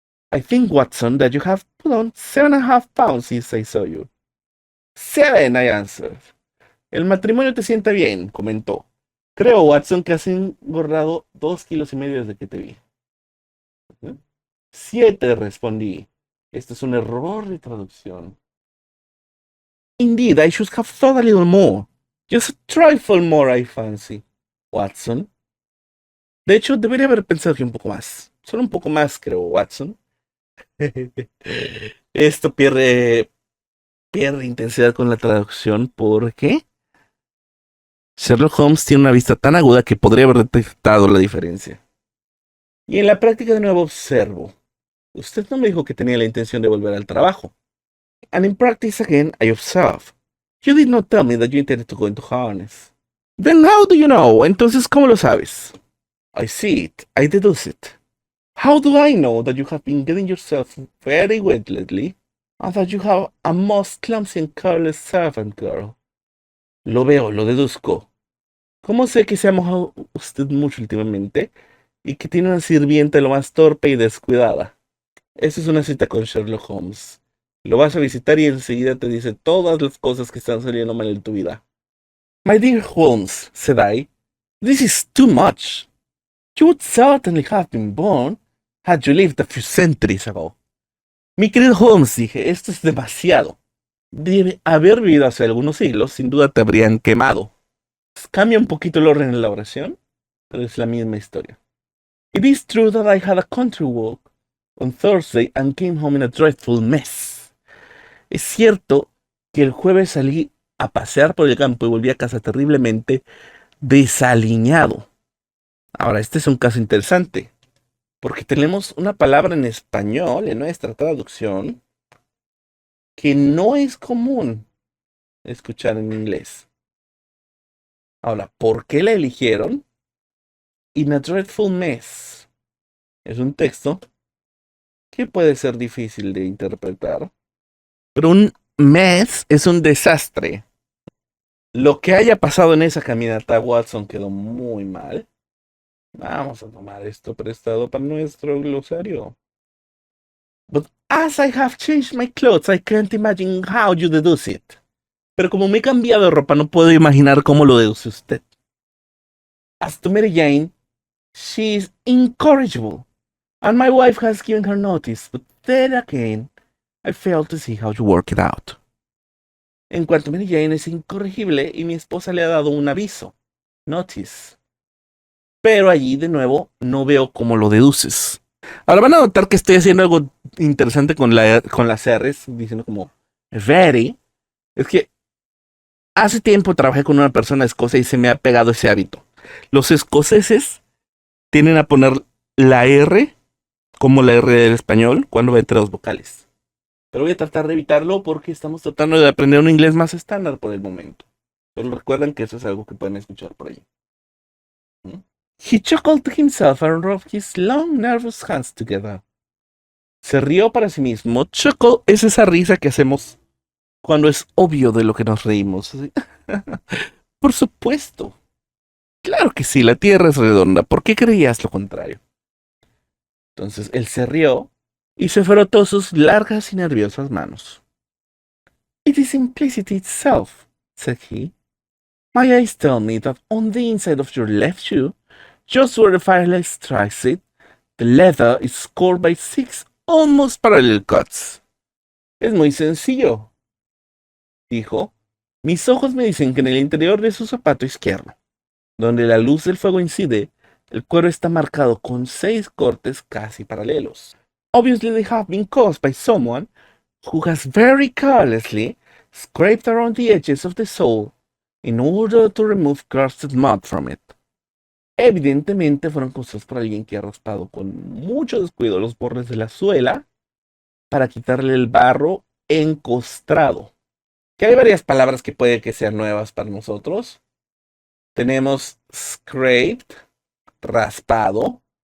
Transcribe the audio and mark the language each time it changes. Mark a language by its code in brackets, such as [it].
[en] I think, Watson, that you have put on 7.5 pounds since I saw you. 7, I answered. [es] El matrimonio te sienta bien, comentó. Creo, Watson, que has engordado 2,5 kilos desde que te vi. 7, respondí. Este es un error de traducción. [en] Indeed, I should have thought a little more. Just a trifle more, I fancy. Watson. [es] De hecho, debería haber pensado que un poco más. Solo un poco más, creo, Watson. Esto pierde intensidad con la traducción porque Sherlock Holmes tiene una vista tan aguda que podría haber detectado la diferencia. Y en la práctica de nuevo observo. Usted no me dijo que tenía la intención de volver al trabajo. [en] And in practice again, I observe. You did not tell me that you intended to go into harness. Then how do you know? [es] Entonces, ¿cómo lo sabes? [en] I see it. I deduce it. How do I know that you have been getting yourself very wet lately, and that you have a most clumsy and careless servant girl? [es] Lo veo, lo deduzco. ¿Cómo sé que se ha mojado usted mucho últimamente y que tiene una sirvienta lo más torpe y descuidada? Esa es una cita con Sherlock Holmes. Lo vas a visitar y enseguida te dice todas las cosas que están saliendo mal en tu vida. [en] My dear Holmes, said I, this is too much. You would certainly have been born had you lived a few centuries ago. [es] Mi querido Holmes, dije, esto es demasiado. Debe haber vivido hace algunos siglos, sin duda te habrían quemado. Cambia un poquito el orden en la oración, pero es la misma historia. [en] It is true that I had a country walk on Thursday and came home in a dreadful mess. [es] Es cierto que el jueves salí a pasear por el campo y volví a casa terriblemente desaliñado. Ahora, este es un caso interesante, porque tenemos una palabra en español, en nuestra traducción, que no es común escuchar en inglés. Ahora, ¿por qué la eligieron? [en] In a dreadful mess. [es] Es un texto que puede ser difícil de interpretar, pero un mess es un desastre. Lo que haya pasado en esa caminata, Watson, quedó muy mal. Vamos a tomar esto prestado para nuestro glosario. [en] But as I have changed my clothes, I can't imagine how you deduce it. [es] Pero como me he cambiado de ropa, no puedo imaginar cómo lo deduce usted. [en] As to Mary Jane, she is incorrigible, and my wife has given her notice, but then again, I fail to see how you work it out. [es] En cuanto a Mary Jane es incorregible y mi esposa le ha dado un aviso, notice. Pero allí de nuevo no veo cómo lo deduces. Ahora van a notar que estoy haciendo algo interesante con las R's, diciendo como very. Es que hace tiempo trabajé con una persona escocesa y se me ha pegado ese hábito. Los escoceses tienden a poner la R como la R del español cuando va entre dos vocales. Pero voy a tratar de evitarlo porque estamos tratando de aprender un inglés más estándar por el momento. Pero recuerden que eso es algo que pueden escuchar por ahí. ¿Mm? [en] He chuckled to himself and rubbed his long, nervous hands together. [es] Se rió para sí mismo. Chuckle es esa risa que hacemos cuando es obvio de lo que nos reímos. Por supuesto. Claro que sí, la Tierra es redonda. ¿Por qué creías lo contrario? Entonces él se rió y se frotó sus largas y nerviosas manos. [en] It is simplicity itself, said he. My eyes tell me that on the inside of your left shoe, just where the firelight strikes it, the leather is scored by 6 almost parallel cuts. [es] Es muy sencillo, dijo. Mis ojos me dicen que en el interior de su zapato izquierdo, donde la luz del fuego incide, el cuero está marcado con 6 cortes casi paralelos. [en] Obviously they have been caused by someone who has very carelessly scraped around the edges of the sole in order to remove crusted mud from it. [es] Evidentemente fueron causados por alguien que ha raspado con mucho descuido los bordes de la suela para quitarle el barro encostrado. Que hay varias palabras que puede que sean nuevas para nosotros. Tenemos scraped, raspado.